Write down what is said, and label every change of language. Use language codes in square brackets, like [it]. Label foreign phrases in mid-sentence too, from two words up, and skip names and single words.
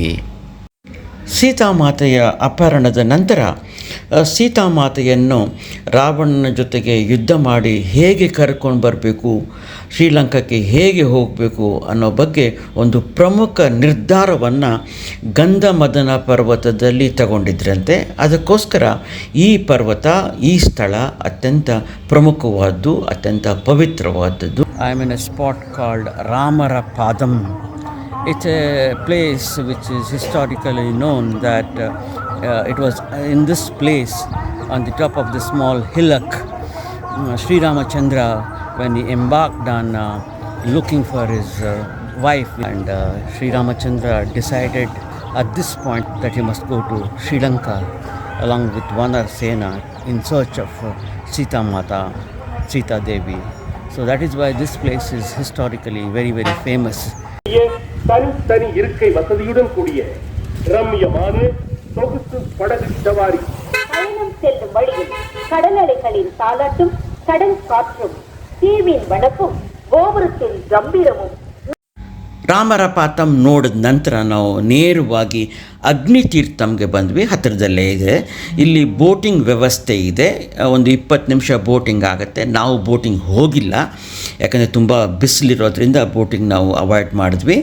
[kn] ಸೀತಾಮಾತೆಯ ಅಪಹರಣದ ನಂತರ ಸೀತಾಮಾತೆಯನ್ನು ರಾವಣನ ಜೊತೆಗೆ ಯುದ್ಧ ಮಾಡಿ ಹೇಗೆ ಕರ್ಕೊಂಡು ಬರಬೇಕು, ಶ್ರೀಲಂಕಾಕ್ಕೆ ಹೇಗೆ ಹೋಗಬೇಕು ಅನ್ನೋ ಬಗ್ಗೆ ಒಂದು ಪ್ರಮುಖ ನಿರ್ಧಾರವನ್ನು ಗಂಧಮದನ ಪರ್ವತದಲ್ಲಿ ತಗೊಂಡಿದ್ರಂತೆ. ಅದಕ್ಕೋಸ್ಕರ ಈ ಪರ್ವತ, ಈ ಸ್ಥಳ ಅತ್ಯಂತ ಪ್ರಮುಖವಾದ್ದು, ಅತ್ಯಂತ ಪವಿತ್ರವಾದದ್ದು. [en] I am in a spot called ರಾಮರ ಪಾದಂ. It's a place which is historically known that it was in this place, on the top of the small hillock, Sri Ramachandra, when he embarked on looking for his wife, and Sri Ramachandra decided at this point that he must go to Sri Lanka along with Vanar Sena in search of Sita Devi. So that is why this place is historically very, very famous. [ta] தனி இருக்கை வசதியுடன் கூடிய ரம்மியமான சொகுசு படகு சவாரி. பயணம் செல்லும் வழியில் கடலலைகளின் தாலாட்டும், கடல் காற்றும், தீவின் வனப்பும், கோபுரத்தின் கம்பீரமும். [kn] ರಾಮರ ಪಾತಂ ನೋಡಿದ ನಂತರ ನಾವು ನೇರವಾಗಿ ಅಗ್ನಿತೀರ್ಥಂಗೆ ಬಂದ್ವಿ. ಹತ್ತಿರದಲ್ಲೇ ಇದೆ. ಇಲ್ಲಿ ಬೋಟಿಂಗ್ ವ್ಯವಸ್ಥೆ ಇದೆ. ಒಂದು 20 ನಿಮಿಷ ಬೋಟಿಂಗ್ ಆಗುತ್ತೆ. ನಾವು ಬೋಟಿಂಗ್ ಹೋಗಿಲ್ಲ, ಯಾಕಂದರೆ ತುಂಬ ಬಿಸಿಲಿರೋದ್ರಿಂದ ಬೋಟಿಂಗ್ ನಾವು ಅವಾಯ್ಡ್ ಮಾಡಿದ್ವಿ.